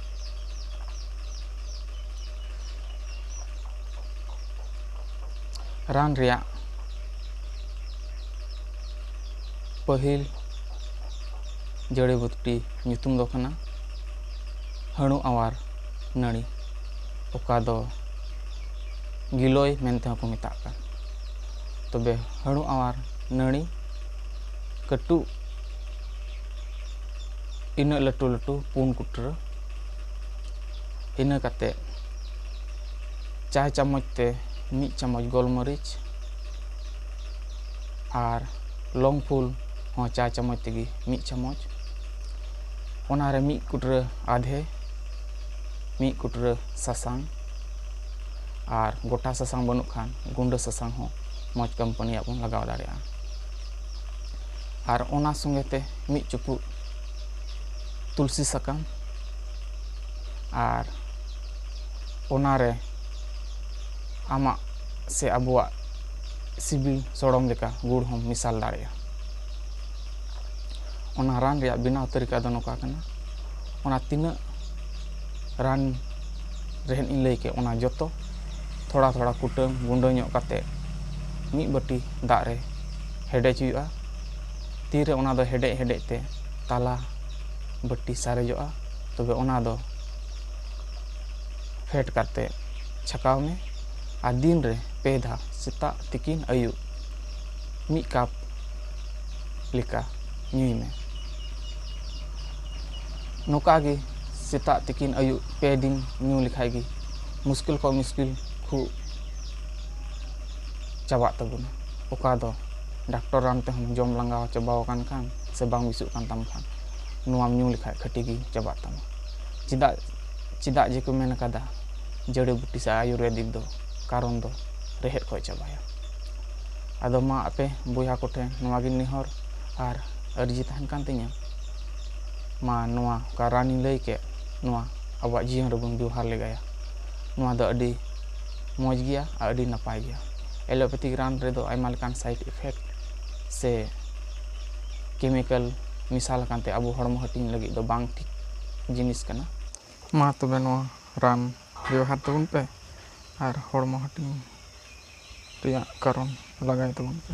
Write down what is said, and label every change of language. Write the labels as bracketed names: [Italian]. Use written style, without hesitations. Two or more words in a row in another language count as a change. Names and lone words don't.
[Santali] Ran ria pahil jari buti nyutum do kana hanu awar nari oka do giloy mente ko metak kan. Tobe hanu awar nari katu ina latu latu pun kutra ina kate chai chamoch te mid chamoch golmorich ar long full ho chai chamoch tegi mid chamoch onare mid kutra adhe mid kutra sasang ar gota sasang banuk khan gunda sasang ho moj company apun lagaw dareya. Ar ona songe te mid chupu tulsi sakam ar onare ama se abuak sibil sorom leka gur hom misal dareya. Ona ran ria binaw tarika do noka kana ona tina ran rehen in lay ke ona joto [Hindi] thoda thoda [Santali] kutam gunda nyok kate mid bati dak re hedej huyuga. Tire ona do hedej hedej te tala bati sarejoa. Tobe ona do fet kate chakaw me ar din re pe dha seta tikin ayu mid kap leka nyui me. Noka ge seta tikin ayu pe din nyu lekhai gi muskil ko muskil khu chawak tabuna. Oka do doctor ran te hom jom langaw chabaw kan khan se bang bisuk kan tam khan nuam nyu lekhai khati gi chawak tama. Cidak je ko men kada jari buti sa ayurvedic do karon do rehet ko chabaya. Ado ma ape boya kote noa gi nehor ar arji tahan kan tinya ma noa karani lay ke noa awak jion rebun biwhar legaya. Noa do adi moj gya adi napay gya. Allopathic ran redo aima lekan [English] side effect [Santali] se chemical misal kante abu hormo hating lagi do bang tik jinis kana. Ma tobe noa ran biwhar tabun pe ar hormo hating reyak karon lagay tabun pe.